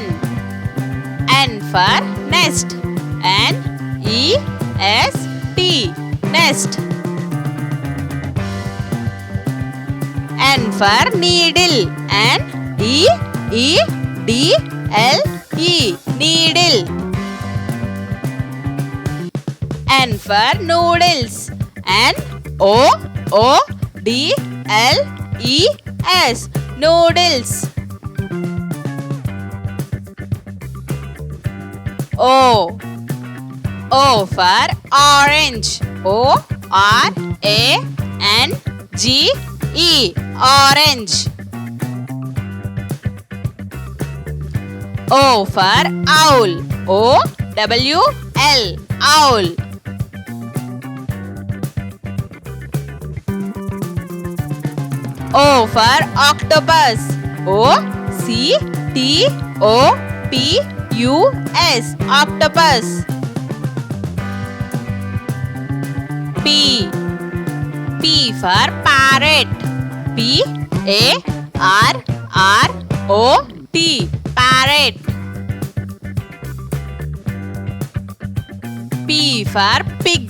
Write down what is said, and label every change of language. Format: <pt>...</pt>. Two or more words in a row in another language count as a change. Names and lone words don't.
<en>N for nest. N-E-S-T. Nest. N for needle. N-E-E-D-L-E. Needle. N for noodles. N-O-O-D-L-E-S. Noodles. O. O for orange. O-R-A-N-G-E. Orange. O for owl. O-W-L. Owl. O for octopus. O-C-T-O-P-U-S. Octopus. P. P for parrot. P-A-R-R-O-T. Parrot. P for pig.</en>